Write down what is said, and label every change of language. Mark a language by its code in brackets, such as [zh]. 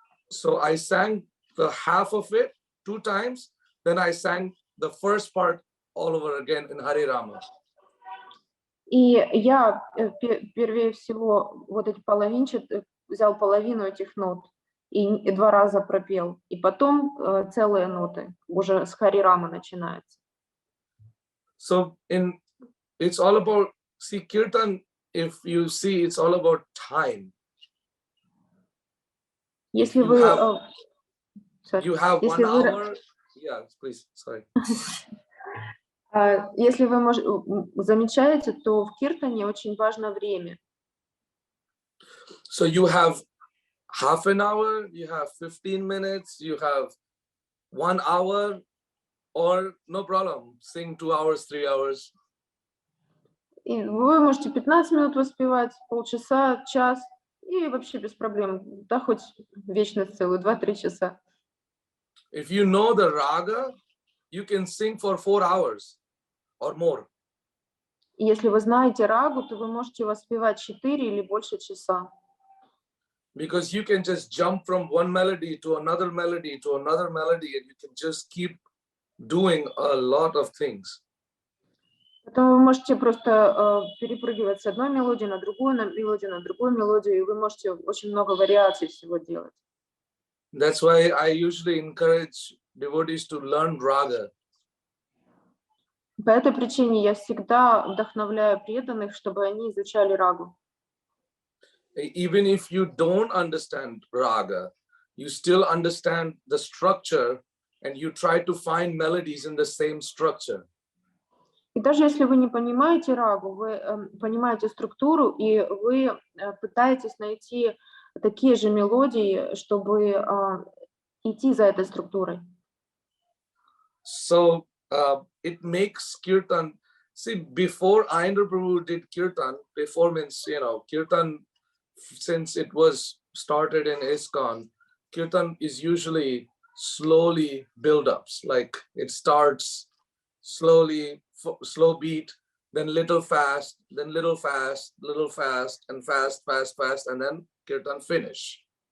[en] So I sang the half of it 2 times, then I sang the first part all over again in Hare Rama. [ru] И я первее всего вот эти взял половину этих нот и 2 раза пропел, и потом целые ноты уже с Хари Рама начинается. [en] So it's all about, see, Kirtan, if you see, it's all about time. [ru] Если вы [en] you have 1 hour. Yeah, please, sorry. [ru] Если вы замечаете, то в киртане очень важно время. [en] So you have half an hour, you have 15 minutes, you have 1 hour, or no problem, sing 2 hours, 3 hours. [ru] И вы можете 15 минут воспевать, полчаса, час, и вообще без проблем, да, хоть вечность целую, 2-3 часа. [en] If you know the raga, you can sing for 4 hours or more. [ru] И если вы знаете рагу, то вы можете воспевать 4 или больше часа. [en] Because you can just jump from one melody to another melody to another melody, and you can just keep doing a lot of things. [ru] Поэтому вы можете просто перепрыгивать с одной мелодии на другую мелодию, и вы можете очень много вариаций всего делать. [en] That's why I usually encourage devotees to learn raga. [ru] По этой причине я всегда вдохновляю преданных, чтобы они изучали рагу. [en] Even if you don't understand raga, you still understand the structure and you try to find melodies in the same structure. [ru] И даже если вы не понимаете рагу, вы понимаете структуру, и вы пытаетесь найти такие же мелодии, чтобы идти за этой структурой. [en] So it makes kirtan. See, before Ayendra Prabhu did kirtan, before means, kirtan, since it was started in ISKCON, kirtan is usually slowly build-ups. Like it starts slowly, slow beat, then little fast, then little fast, little fast, and fast, fast, fast, and then kirtan finish.